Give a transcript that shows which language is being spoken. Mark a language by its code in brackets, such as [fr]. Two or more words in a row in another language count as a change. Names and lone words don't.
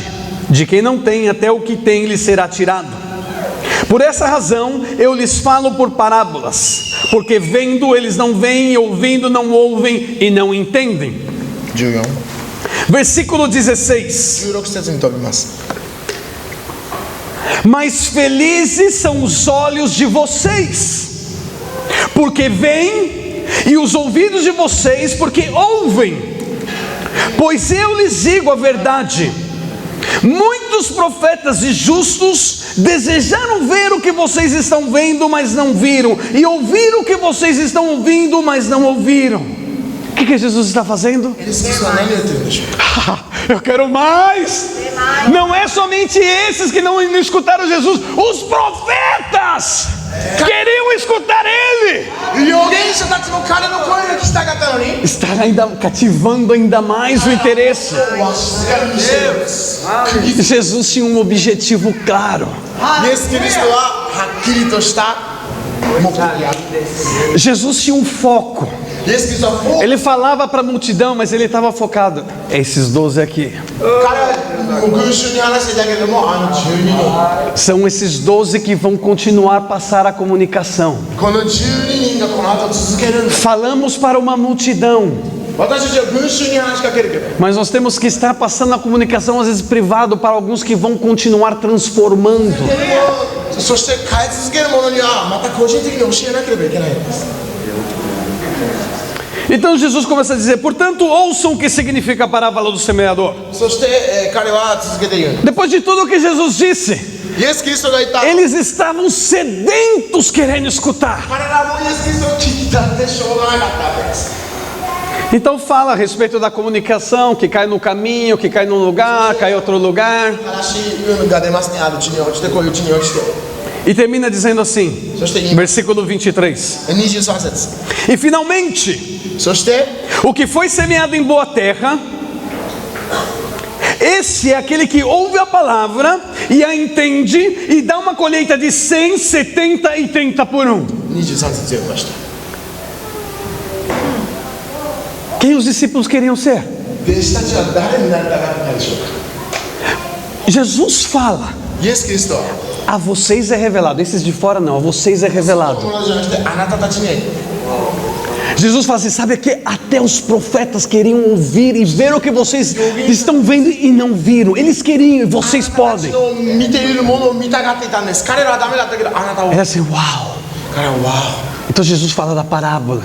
[pt] De quem não tem, até o que tem lhe será tirado. Por essa razão eu lhes falo por parábolas, porque vendo eles não veem, e ouvindo não ouvem e não entendem. 14。 Versículo 16. [ja] 16 節に飛びます。 [pt] Mas felizes são os olhos de vocês, porque veem, e os ouvidos de vocês, porque ouvem. Pois eu lhes digo a verdade: muitos profetas e justos desejaram ver o que vocês estão vendo, mas não viram, e ouvir o que vocês estão ouvindo, mas não ouviram. O que Jesus está fazendo? [ja] イエス・キリストは何を言ってるんでしょうか。 [pt] Eu quero mais. Não é somente esses que não escutaram Jesus, os profetas queriam escutar Ele. [ja] 預言者たちも彼の声が聞きたかったのに。 [pt] Estar ainda cativando ainda mais o interesse. [ja] わしが見せるんです。 [pt] Jesus tinha um objetivo claro. [ja] イエス・キリストははっきりとした目的がある。 [pt] Jesus tinha um foco. [ja] イエス・キリストはもう [pt] Ele falava para a multidão, mas ele estava focado. Esses 12 aqui. [ja] 彼はもう群衆に話していたけれども、あの12人。 [pt] São esses 12 que vão continuar a passar a comunicação. [ja] この12人がこの後続けるんです。 [pt] Falamos para uma multidão, [ja] 私たちは群衆に話しかけるけど、 [pt] mas nós temos que estar passando a comunicação, às vezes privado, para alguns que vão continuar transformando. [ja] そして変え続ける者にはまた個人的に教えなければいけないんです。 [pt] Então Jesus começa a dizer: portanto, ouçam o que significa a parábola do semeador. [ja] そして、彼は続けて言うんです。 [pt] Depois de tudo o que Jesus disse, [ja] イエス・キリストが言った。 [pt] eles estavam sedentos querendo escutar. [ja] 彼らもイエス・キリストを聞きたくてしょうがなかったわけです。 [pt] Então fala a respeito da comunicação, que cai no caminho, que cai num lugar, cai em outro lugar. [ja] 話が出ますね。ある地に落ちてこういう地に落ちて。 [pt] E termina dizendo assim, [ja] そして [pt] versículo 23. [ja] 23節。 [pt] E finalmente, [ja] そして [pt] o que foi semeado em boa terra, esse é aquele que ouve a palavra e a entende e dá uma colheita de 100, 70 e 30 por um. [ja] 23節読みました。 [pt] Quem os discípulos queriam ser? [ja] 弟子たちは誰になりたかったでしょうか。 [pt] Jesus fala: [ja] イエス・キリストは [pt] a vocês é revelado. Esses de fora não, a vocês é revelado. [ja] 友達じゃなくてあなたたちに。 [pt] Jesus fala assim: sabe que até os profetas queriam ouvir e ver o que vocês estão vendo e não viram. Eles queriam e vocês podem. [ja] 見ているものを見たがっていたんです。彼らはダメだったけどあなたは。 [pt] É assim, uau. [ja] 彼はわ [pt] Então Jesus fala da parábola.